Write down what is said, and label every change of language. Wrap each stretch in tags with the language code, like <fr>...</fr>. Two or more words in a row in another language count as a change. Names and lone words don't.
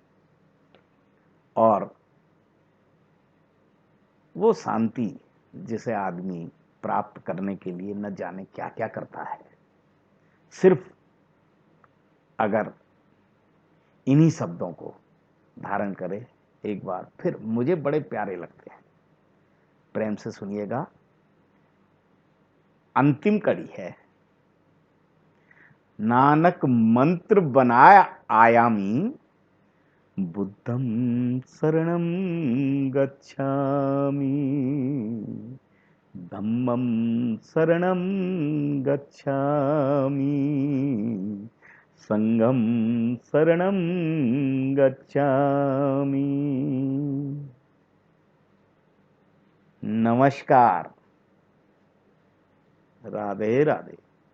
<hi>और वो शांति जिसे आदमी प्राप्त करने के लिए न जाने क्या क्या करता है, सिर्फ अगर इन्हीं शब्दों को धारण करे एक बार, फिर मुझे बड़े प्यारे लगते हैं। प्रेम से सुनिएगा। अंतिम कड़ी है, नानक मंत्र बनाया आयामी,</hi> <pi>बुद्धं शरणं गच्छामि, धम्मं शरणं गच्छामि, संघं शरणं गच्छामि।</pi> <hi>नमस्कार। राधे राधे।</hi>